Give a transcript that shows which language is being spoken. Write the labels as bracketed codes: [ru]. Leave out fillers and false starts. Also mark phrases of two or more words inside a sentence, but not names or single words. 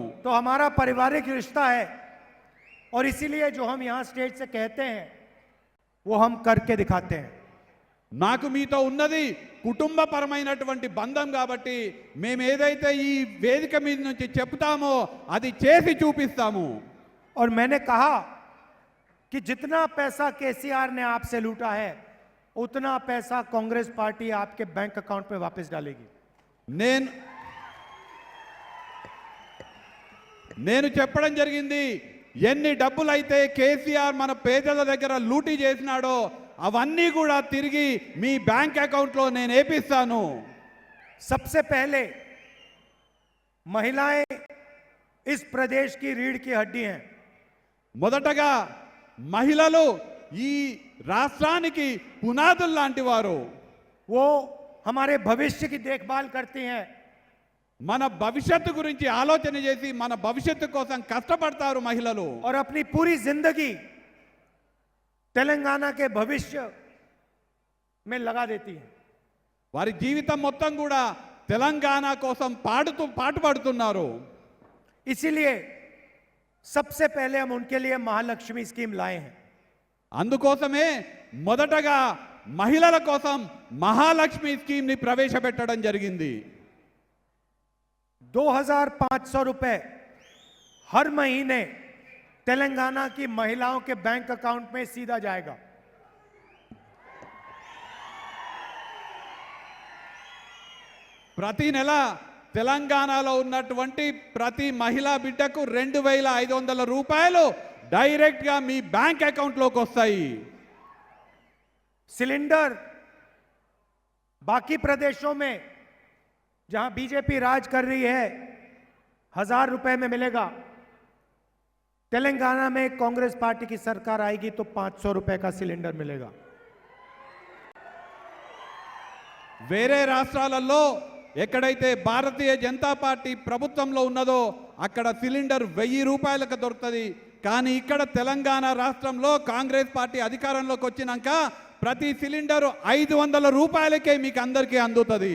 [hi] तो हमारा पारिवारिक रिश्ता है। और इसीलिए जो हम यहां स्टेज से कहते हैं वो हम करके दिखाते हैं। [te] నాకు మీతో ఉన్నది కుటుంబ పరమైనటువంటి బంధం కాబట్టి మేము ఏదైతే ఈ వేదిక మీద నుంచి చెప్తామో అది చేసి చూపిస్తాము. [hi] और मैंने कहा कि जितना पैसा केसीआर ने आपसे लूटा है उतना पैसा कांग्रेस पार्टी आपके [en] bank account [hi] में वापस डालेगी। [te] నేను చెప్పడం జరిగింది, ఎన్ని డబ్బులైతే కేసీఆర్ మన పేదల దగ్గర లూటీ చేసినాడో అవన్నీ కూడా తిరిగి మీ [en] bank account [te] లో నేను వేపిస్తాను. [hi] सबसे पहले महिलाएं इस प्रदेश की रीढ़ की हड्डी हैं। [te] మొదటగా మహిళలు ఈ రాష్ట్రానికి పునాదులు లాంటి వారు. [hi] वो हमारे भविष्य की देखभाल करती हैं। [te] మన భవిష్యత్తు గురించి ఆలోచన చేసి మన భవిష్యత్తు కోసం కష్టపడతారు మహిళలు. [hi] और अपनी पूरी जिंदगी तेलंगाना के भविष्य में लगा देती हैं। [te] వారి జీవితం మొత్తం కూడా తెలంగాణ కోసం పాటుపడుతున్నారు. [hi] इसीलिए सबसे पहले हम उनके लिए महालक्ष्मी स्कीम लाए हैं। [te] అందుకోసమే మొదటగా మహిళల కోసం మహాలక్ష్మి స్కీమ్ ని ప్రవేశపెట్టడం జరిగింది. [hi] 2500 रुपए हर महीने तेलंगाना की महिलाओं के [en] bank account [hi] में सीधा जाएगा। [te] ప్రతి నెల తెలంగాణలో ఉన్నటువంటి ప్రతి మహిళా బిడ్డకు 2500 రూపాయలు డైరెక్ట్ గా మీ [en] bank account [te] లోకి వస్తాయి. [hi] सिलेंडर बाकी प्रदेशों में जहां बीजेपी राज कर रही है 1000 रुपए में मिलेगा। तेलंगाना में कांग्रेस पार्टी की सरकार आएगी तो 500 रुपए का सिलेंडर मिलेगा। [te] వేరే రాష్ట్రాలలో ఎక్కడైతే భారతీయ జనతా పార్టీ ప్రభుత్వంలో ఉన్నదో అక్కడ సిలిండర్ 1000 రూపాయలకు దొరుకుతుంది. కానీ ఇక్కడ తెలంగాణ రాష్ట్రంలో కాంగ్రెస్ పార్టీ అధికారంలోకి వచ్చినాక ప్రతి సిలిండర్ 500 రూపాయలకే మీకు అందరికీ అందుతుంది.